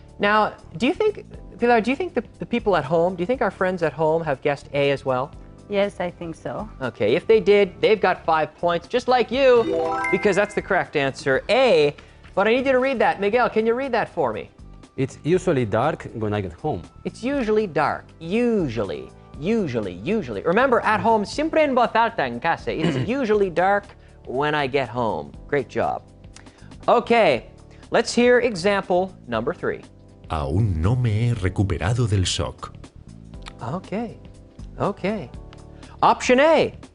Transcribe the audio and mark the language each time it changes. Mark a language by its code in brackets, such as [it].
[en] Now, Pilar, do you think the people at home, do you think our friends at home have guessed A as well? Yes, I think so. Okay, if they did, they've got 5 points, just like you, because that's the correct answer, A. But I need you to read that. Miguel, can you read that for me? It's usually dark when I get home. It's usually dark. Usually. Remember, at home, [es] siempre en voz alta en casa. [en] It's usually dark when I get home. Great job. Okay, let's hear example number 3. [es] Aún no me he recuperado del shock. [en] Okay. Option A.